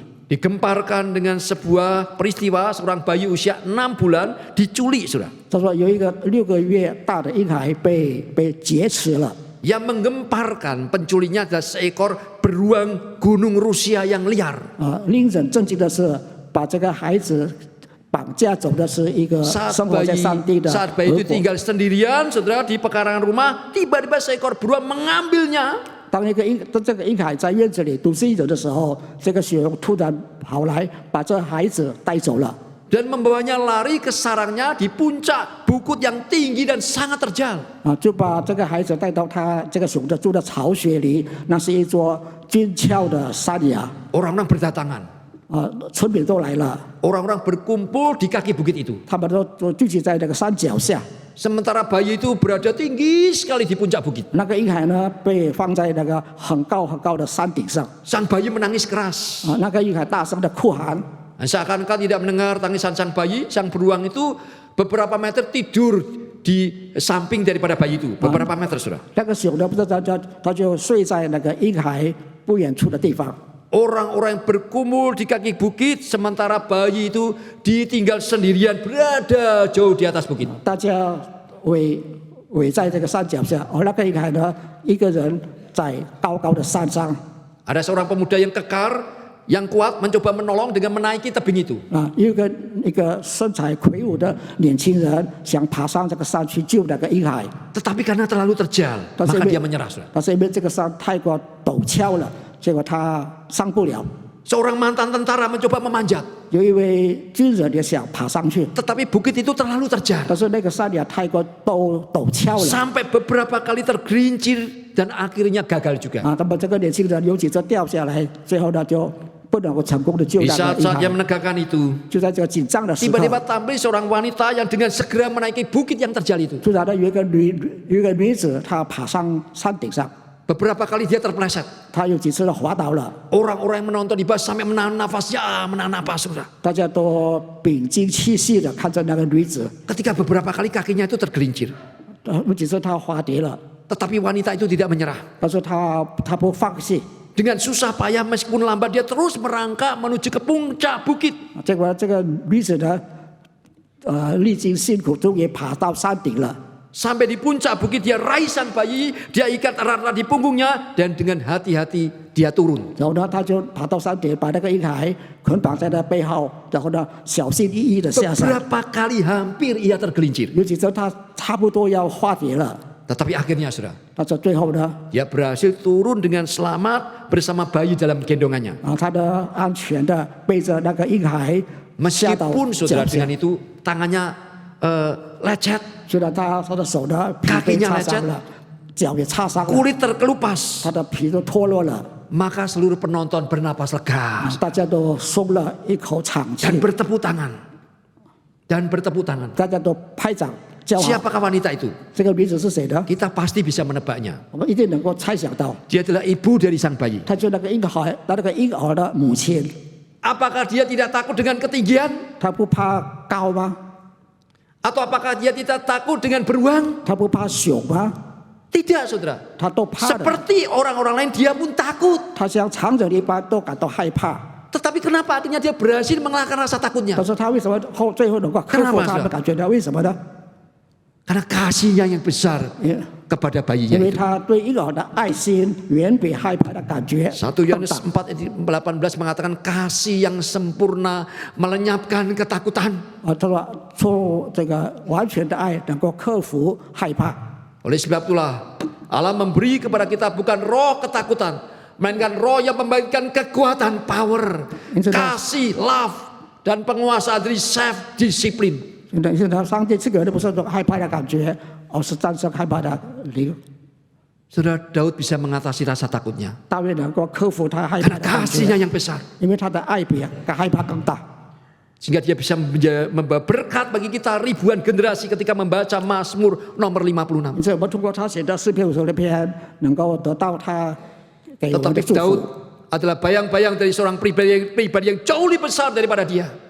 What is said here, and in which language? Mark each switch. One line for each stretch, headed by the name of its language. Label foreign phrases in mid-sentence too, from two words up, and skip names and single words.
Indonesian: digemparkan dengan sebuah peristiwa seorang bayi usia 6 bulan diculik, saudara.
Chinese: 他说有一个6个月大的婴孩被劫持了。
Indonesian: Yang menggemparkan penculiknya adalah seekor beruang gunung Rusia yang liar.
Chinese: 令人震惊的是，把这个孩子绑架走的是一个
Indonesian: Saat
Chinese: 生活在山地的
Indonesian: bayi
Chinese: 俄
Indonesian: itu
Chinese: 国。
Indonesian: tinggal sendirian, saudara, di pekarangan rumah, tiba-tiba seekor beruang mengambilnya.
Chinese: 当这个婴孩在院子里独自一人的时候，这个熊突然跑来，把这孩子带走了。
Indonesian: Dan membawanya lari ke sarangnya di puncak bukit yang tinggi dan sangat terjal.
Chinese: 就把这个孩子带到他这个熊的住的巢穴里，那是一座峻峭的山崖。
Indonesian: Orang-orang berdatangan.
Chinese: 村民都来了，
Indonesian: Orang-orang berkumpul di kaki bukit itu.
Chinese: 他们都聚集在那个山脚下。
Indonesian: Sementara bayi itu berada tinggi sekali di puncak bukit.
Chinese: 那个婴孩呢，被放在那个很高很高的山顶上。
Indonesian: Sang bayi menangis keras.
Chinese: 那个婴孩大声的哭喊。
Indonesian: Seakan-akan tidak mendengar tangisan sang bayi, sang beruang itu beberapa meter tidur di samping daripada bayi itu, beberapa meter, saudara.
Chinese: 那个熊呢，不知道他就睡在那个婴孩不远处的地方。
Indonesian: Orang-orang yang berkumpul di kaki bukit, sementara bayi itu ditinggal sendirian berada jauh di atas bukit.
Chinese: 大家围在这个山脚下，而那个婴孩呢，一个人在高高的山上。
Indonesian: Ada seorang pemuda yang kekar, yang kuat mencoba menolong dengan menaiki tebing itu.
Chinese: 一个身材魁梧的年轻人想爬上这个山去救那个婴孩，
Indonesian: Tetapi karena terlalu terjal,
Chinese: 但是
Indonesian: maka
Chinese: 因
Indonesian: dia
Chinese: 为
Indonesian: menyerah. Saudara.
Chinese: 但是因为这个山太过陡峭了，结果他上不了。
Indonesian: Seorang mantan tentara mencoba memanjat,
Chinese: 有一位军人也想爬上去，
Indonesian: tetapi bukit itu terlalu terjal.
Chinese: 但是那个山也太过陡峭了
Indonesian: Sampai beberapa kali tergelincir dan akhirnya gagal juga.
Chinese: 那么这个年轻人有几次掉下来，最后呢就不能够成功的救
Indonesian: Di
Chinese: 那个
Indonesian: saat-saat
Chinese: 婴
Indonesian: dia
Chinese: 孩。
Indonesian: menegakkan itu,
Chinese: 就在这个紧张的时刻，
Indonesian: tiba-tiba tampil seorang wanita yang dengan segera menaiki bukit yang terjal itu.
Chinese: 突然呢有一个女子，她爬上山顶上，
Indonesian: Beberapa kali dia terpeleset.
Chinese: 她有几次呢滑倒了，
Indonesian: Orang-orang yang menonton di bawah sampai menahan nafas, ya menahan nafas, saudara.
Chinese: 大家都屏静气息的看着那个女子，
Indonesian: Ketika beberapa kali kakinya itu tergelincir,
Chinese: 有几次她滑跌了，
Indonesian: tetapi wanita itu tidak menyerah.
Chinese: 但是她不放弃，
Indonesian: Dengan susah payah meskipun lambat dia terus merangkak menuju ke puncak bukit.
Chinese: 结果这个女子呢，历经辛苦，终于爬到山顶了。
Indonesian: Sampai di puncak bukit dia raih sang bayi, dia ikat erat-erat di punggungnya dan dengan hati-hati dia turun.
Chinese: 然后呢，他就爬到山顶，把那个婴孩捆绑在他背后，然后呢，小心翼翼的下山。
Indonesian: Beberapa kali hampir ia tergelincir.
Chinese: 有几次他差不多要化蝶了，
Indonesian: Tetapi akhirnya saudara,
Chinese: 但是最后呢，
Indonesian: dia berhasil turun dengan selamat bersama bayi dalam gendongannya.
Chinese: 他的安全的背着那个婴孩下到
Indonesian: Meskipun
Chinese: 脚
Indonesian: saudara
Chinese: 下
Indonesian: dengan，itu tangannya lecet,
Chinese: 虽然他的手呢皮被
Indonesian: kakinya
Chinese: 擦伤
Indonesian: lecet
Chinese: 了，脚也擦伤了，
Indonesian: kulit terkelupas,
Chinese: 他的皮都脱落了，
Indonesian: maka seluruh penonton bernapas lega
Chinese: 大家都松了一口长气
Indonesian: dan，bertepuk tangan. Dan bertepuk tangan.
Chinese: 大家都拍掌叫好。
Indonesian: Siapakah wanita itu?
Chinese: 这个女子是谁呢？
Indonesian: Kita pasti bisa menebaknya.
Chinese: 我们一定能够猜想到，
Indonesian: Dia adalah ibu dari sang bayi.
Chinese: 她就那个婴儿的母亲，
Indonesian: Apakah dia tidak takut dengan ketinggian?
Chinese: 她不怕高吗？
Indonesian: Atau apakah dia tidak takut dengan beruang?
Chinese: 她不怕熊吗？
Indonesian: Tidak, saudara.
Chinese: 她都怕的。
Indonesian: Seperti orang-orang lain, dia pun takut.
Chinese: 她像常人一般都感到害怕，
Indonesian: Tetapi kenapa akhirnya dia berhasil mengalahkan rasa takutnya?
Chinese: 但是她为什么最后能够克服她的感觉呢？为什么呢？
Indonesian: Karena kasihnya yang besar
Chinese: 因
Indonesian: kepada bayinya
Chinese: 因为
Indonesian: itu.
Chinese: 她对婴儿的爱心远比害怕的感觉
Indonesian: 1
Chinese: 更
Indonesian: Yohanes
Chinese: 大。
Indonesian: 4 ayat 18 mengatakan kasih yang sempurna melenyapkan ketakutan.
Chinese: 他说出这个完全的爱能够克服害怕。
Indonesian: Oleh sebab itulah Allah memberi kepada kita bukan roh ketakutan, melainkan roh yang membagikan kekuatan, power, kasih, love, dan penguasaan dari self disiplin.
Chinese: 现在上帝赐给的不是种害怕的感觉，而是战胜害怕的灵。
Indonesian: Saudara Daud bisa mengatasi rasa takutnya
Chinese: 大卫能够克服他害怕
Indonesian: karena
Chinese: 的感
Indonesian: kasihnya
Chinese: 觉，
Indonesian: yang besar,
Chinese: 因为他的爱比害怕更大。
Indonesian: sehingga dia bisa membawa berkat bagi kita ribuan generasi ketika membaca Mazmur nomor 56.
Chinese: 因此，我们通过他写的诗篇50篇，能够得到他给我们
Indonesian: Tetapi
Chinese: 的祝
Indonesian: Daud
Chinese: 福。
Indonesian: adalah bayang-bayang dari seorang pribadi yang jauh lebih besar daripada dia.